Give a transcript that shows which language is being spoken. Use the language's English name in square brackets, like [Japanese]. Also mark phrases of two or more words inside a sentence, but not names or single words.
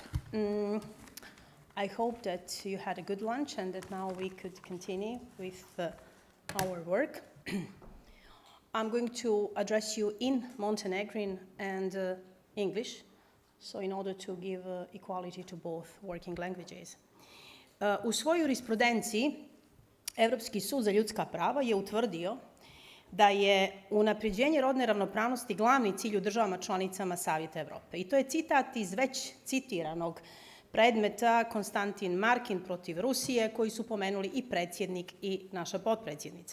[English] I hope that you had a good lunch and that now we could continue with our work. I'm going to address you in Montenegrin and English, so in order to give equality to both working languages. [Serbian] U svojoj jurisprudenciji, Evropski sud za ljudska prava je utvrdio da je unapređenje rodne ravnopravnosti glavni cilj u državama članicama Savjeta Evrope. I to je citat iz već citiranog predmeta Konstantin Markin protiv Rusije, koji su pomenuli i predsjednik i naša potpredsjednica.